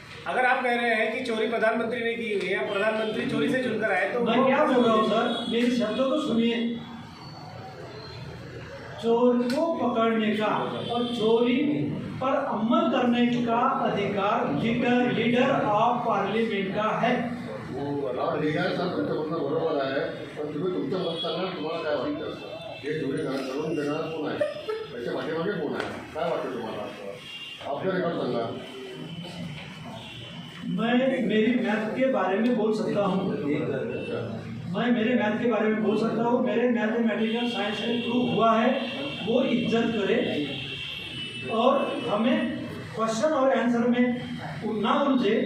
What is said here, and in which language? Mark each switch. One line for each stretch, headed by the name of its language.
Hindi: अगर आप कह रहे हैं कि चोरी प्रधानमंत्री ने की हुई है, प्रधानमंत्री चोरी से चुनकर आए, तो मैं क्या बोल रहा हूँ सर, मेरे शब्दों को सुनिए। चोर को पकड़ने का और चोरी पर अमल करने का अधिकार लीडर ऑफ पार्लियामेंट का है। आप ठीक है सर,
Marathi: तुमचं म्हणणं बरोबर आहे, पण तुम्ही तुमचं मत सांगा, तुम्हाला काय वाटतं? हे चोरी करून देणारा कोण आहे? त्याच्या पाठीमागे कोण आहे? काय वाटतं तुम्हाला? आपलं रेकॉर्ड सांगा।
Hindi: मैं मेरी मैथ के बारे में बोल सकता हूँ, मैं मेरे मैथ के बारे में बोल सकता हूँ। मेरे मैथमेटिकल साइंस में प्रूव हुआ है, वो इज्जत करे और हमें क्वेश्चन और आंसर में ना उलझे।